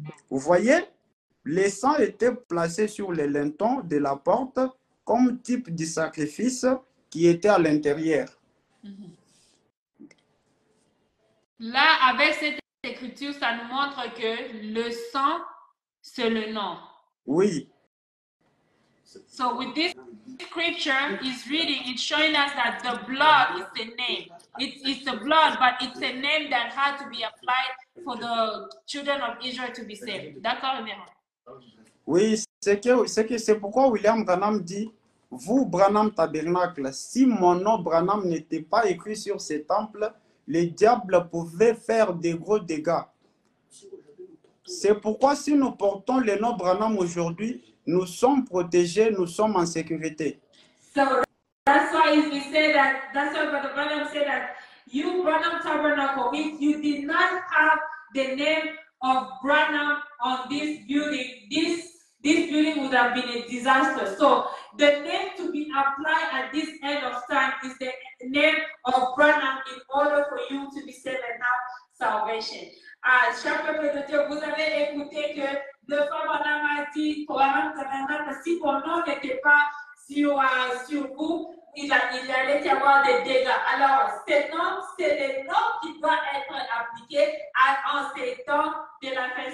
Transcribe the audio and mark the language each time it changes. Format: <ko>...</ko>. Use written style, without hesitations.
<fr>Vous voyez, le sang était placé sur les lintons de la porte comme type de sacrifice qui était à l'intérieur. Là, avec cette écriture, ça nous montre que le sang, c'est le nom. Oui.</fr> <en>So with this scripture is reading, it's showing us that the blood is the name. It's the blood, but it's a name that had to be applied for the children of Israel to be saved.</en> <fr>D'accord, Révérend? Oui, c'est pourquoi William Branham dit, vous, Branham Tabernacle, si mon nom Branham n'était pas écrit sur ce temple, les diables pouvaient faire des gros dégâts. C'est pourquoi si nous portons le nom Branham aujourd'hui, nous sommes protégés, nous sommes en sécurité.</fr> <en>So that's why we say that, that's why Brother Branham said that you, Branham Tabernacle, if you did not have the name of Branham on this building, this building would have been a disaster. So the name to be applied at this end of time is the name of Branham in order for you to be saved and have salvation.</en> <fr>Chaque peuple de Dieu, vous avez écouté que le frère Branham a dit, si mon nom n'était pas sur vous, il allait y avoir des dégâts. Alors, c'est le nom qui doit être appliqué en ces temps de la fin.</fr>